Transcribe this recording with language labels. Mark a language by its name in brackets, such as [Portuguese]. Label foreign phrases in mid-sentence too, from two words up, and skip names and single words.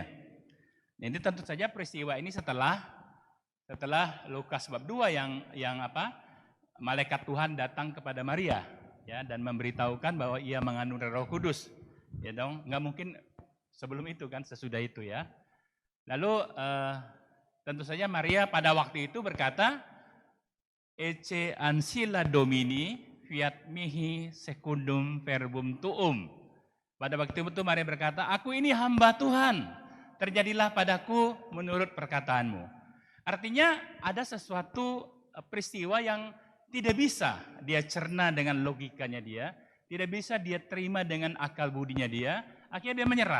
[Indonesian] Ini tentu saja peristiwa ini setelah Lukas bab 2 yang malaikat Tuhan datang kepada Maria ya, dan memberitahukan bahwa ia mengandung Roh Kudus. Ya dong, nggak mungkin sebelum itu kan, sesudah itu ya. Lalu tentu saja Maria pada waktu itu berkata, [Latin] Ecce ancilla Domini fiat mihi secundum verbum tuum. [Indonesian] Pada waktu itu Maria berkata, aku ini hamba Tuhan, terjadilah padaku menurut perkataanmu. Artinya ada sesuatu peristiwa yang tidak bisa dia cerna dengan logikanya dia, tidak bisa dia terima dengan akal budinya dia, akhirnya dia menyerah.